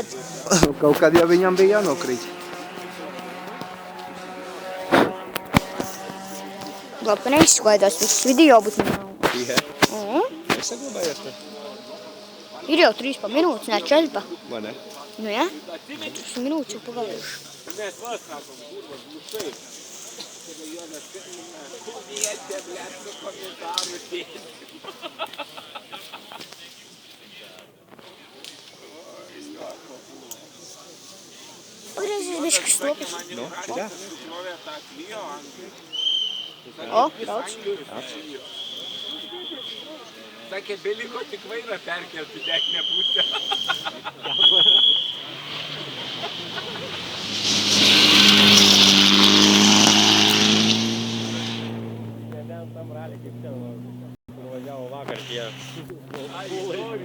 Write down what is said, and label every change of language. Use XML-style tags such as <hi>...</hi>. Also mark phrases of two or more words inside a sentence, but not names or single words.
<lv>Kaut kad jau viņam bija jānokrīt. Labi, ka neizskaidās viss video, bet nav. Jā. Nesaglabājies te. Ir jau 3 pa minūtes, ne 4 pa. Vai ne? Nu, jā? 3 minūtes jau pagājuši.</lv> <lt>Mes vas sakom, kurva, glušai. Kumietė, blėt, su komentaru sėdi.</lt> <lv>Pagriezies bišķi stopis. Nu, šitā? O, brauc.</lv> <lt>Sakė, beliko tik vairą perkelti dešinę pusę. Nebent tam ralį kaip ten nuvažiavo vakar tie pūlai.</lt>